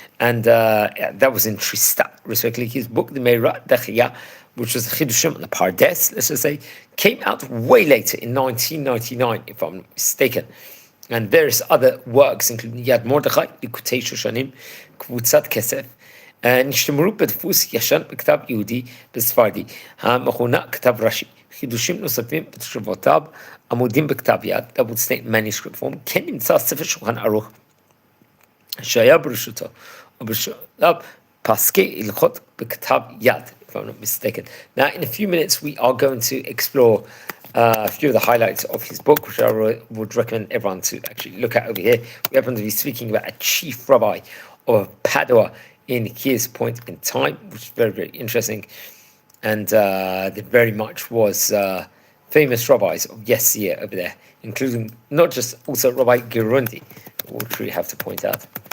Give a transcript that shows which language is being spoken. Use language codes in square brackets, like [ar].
[en] And that was in Tristat, respectively. His book, The Mordechai, which was the Chidushim and the Pardes, let's just say, came out way later in 1999, if I'm not mistaken. And various other works, including Yad Mordechai, Likutei Shoshanim, Kvutzat Kesef, נשתמרו בדפוס ישן בכתב יהודי בספרדי, המכונה כתב רש"י. [he] חידושים נוספים בתשובותיו, עמודים בכתב יד, עמוד סנאי מניסקריפט פורם, כן נמצא ספר שולחן ערוך, שהיה ברשותו, וברשותיו פסקי הלכות בכתב יד, if I'm not mistaken. [en] Now, in a few minutes, we are going to explore a few of the highlights of his book, which I would recommend everyone to actually look at over here. We happen to be speaking about a chief rabbi of Padua in his point in time, which is very interesting, and that very much was famous rabbis of yesteryear over there, including not just also Rabbi Ghirondi, which we have to point out.